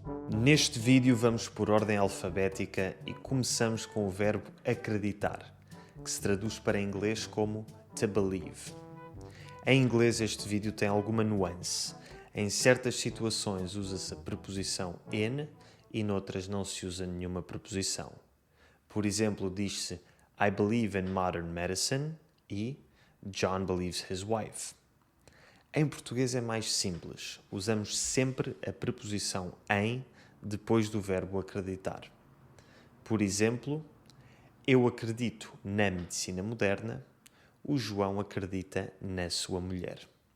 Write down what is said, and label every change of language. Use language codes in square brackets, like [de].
[pt] Neste vídeo vamos por ordem alfabética e começamos com o verbo acreditar, que se traduz para inglês como [en] to believe. [pt] Em inglês este vídeo tem alguma nuance. Em certas situações usa-se a preposição in e noutras não se usa nenhuma preposição. Por exemplo, diz-se [en] I believe in modern medicine [pt] e [en] John believes his wife. [pt] Em português é mais simples. Usamos sempre a preposição em depois do verbo acreditar. Por exemplo, eu acredito na medicina moderna, o João acredita na sua mulher.